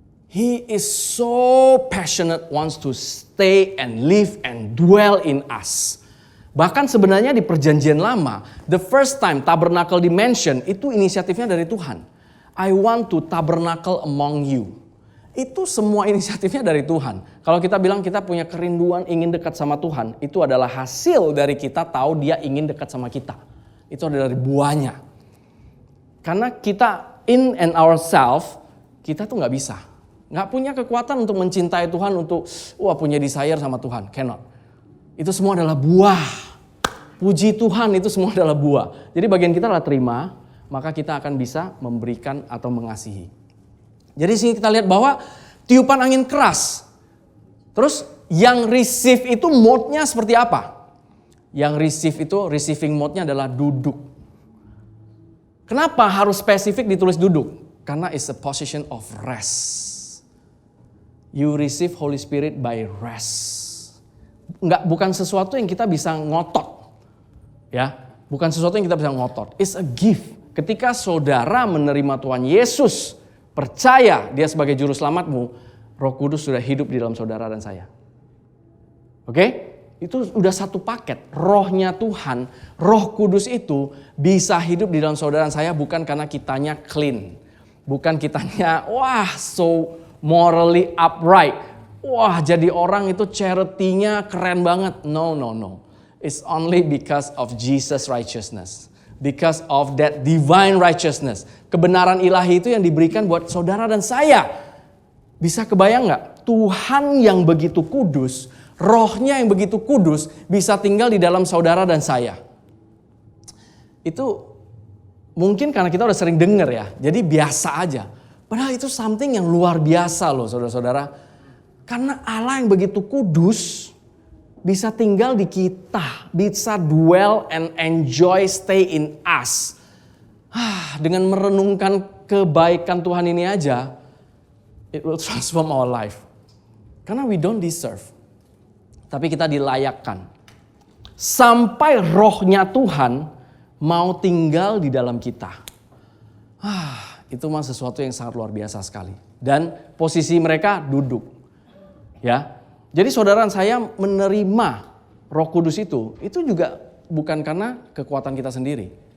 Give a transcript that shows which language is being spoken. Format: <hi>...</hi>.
<en>He is so passionate, wants to stay and live and dwell in us.</en> <id>Bahkan sebenarnya di perjanjian lama,</id> <en>the first time tabernacle dimension</en> <id>itu inisiatifnya dari Tuhan.</id> <en>I want to tabernacle among you.</en> <id>Itu semua inisiatifnya dari Tuhan. Kalau kita bilang kita punya kerinduan ingin dekat sama Tuhan, itu adalah hasil dari kita tahu dia ingin dekat sama kita. Itu adalah dari buahnya. Karena kita</id> <en>in and ourselves,</en> <id>kita tuh gak bisa. Gak punya kekuatan untuk mencintai Tuhan, untuk punya desire sama Tuhan. Cannot. Itu semua adalah buah. Puji Tuhan, itu semua adalah buah. Jadi bagian kita adalah terima, maka kita akan bisa memberikan atau mengasihi. Jadi sini kita lihat bahwa tiupan angin keras. Terus yang receive itu mode-nya seperti apa? Yang receive itu, receiving mode-nya adalah duduk. Kenapa harus spesifik ditulis duduk?</id> <en>Karena it's a position of rest. You receive Holy Spirit by rest.</en> <id>Bukan sesuatu yang kita bisa ngotot. Ya, bukan sesuatu yang kita bisa ngotot.</id> <en>It's a gift.</en> <id>Ketika saudara menerima Tuhan Yesus, percaya dia sebagai juru selamatmu, Roh Kudus sudah hidup di dalam saudara dan saya. Oke? Itu udah satu paket. Rohnya Tuhan, Roh Kudus itu bisa hidup di dalam saudara dan saya bukan karena kitanya clean. Bukan kitanya,</id> <en>so morally upright.</en> <id>Jadi orang itu charity-nya keren banget. No.</id> <en>It's only because of Jesus' righteousness. Because of that divine righteousness.</en> <id>Kebenaran ilahi itu yang diberikan buat saudara dan saya. Bisa kebayang gak? Tuhan yang begitu kudus, Rohnya yang begitu kudus bisa tinggal di dalam saudara dan saya. Itu mungkin karena kita udah sering dengar ya. Jadi biasa aja. Padahal itu something yang luar biasa loh saudara-saudara. Karena Allah yang begitu kudus bisa tinggal di kita.</id> <en>Bisa dwell and enjoy stay in us.</en> <id>Dengan merenungkan kebaikan Tuhan ini aja.</id> <en>It will transform our life.</en> <id>Karena</id> <en>we don't deserve.</en> <id>Tapi kita dilayakkan. Sampai rohnya Tuhan mau tinggal di dalam kita. Itu mah sesuatu yang sangat luar biasa sekali. Dan posisi mereka duduk. Ya. Jadi saudara saya menerima Roh Kudus itu juga bukan karena kekuatan kita sendiri.</id>